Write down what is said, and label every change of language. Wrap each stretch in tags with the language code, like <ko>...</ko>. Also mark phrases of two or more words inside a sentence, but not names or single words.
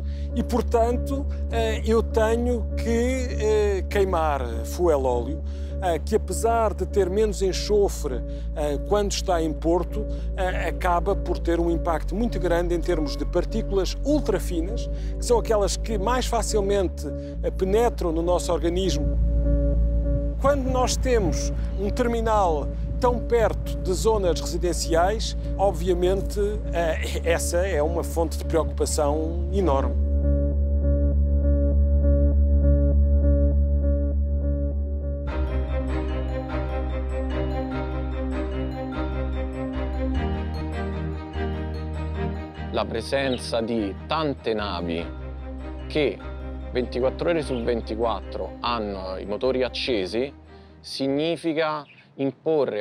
<pt>E, portanto, eu tenho que queimar fuel óleo, que apesar de ter menos enxofre quando está em Porto, acaba por ter um impacto muito grande em termos de partículas ultrafinas, que são aquelas que mais facilmente penetram no nosso organismo. Quando nós temos um terminal tão perto de zonas residenciais, obviamente essa é uma fonte de preocupação enorme.</pt> <it>La presenza di tante navi che 24 ore su 24 hanno i motori accesi significa imporre</it>